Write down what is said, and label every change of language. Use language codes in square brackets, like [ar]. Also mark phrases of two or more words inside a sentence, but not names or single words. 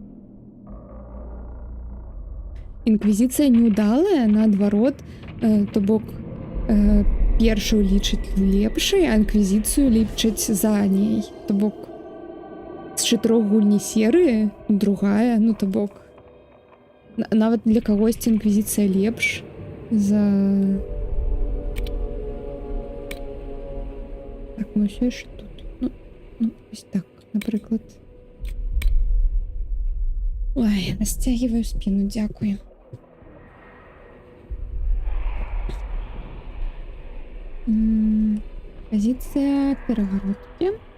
[be] Інквізиція не удалая, наадварот, то бок першую лічыць лепшай, а інквізіцыю лічыць за ней. То бок з 4 гульні серыі другая, ну то бок нават для кагосьці інквізіцыя лепш за... [uk] Так, ну все ж тут. Ну, ось так, наприклад. Ой, настягиваю спину, дякую. Позиція перегородки.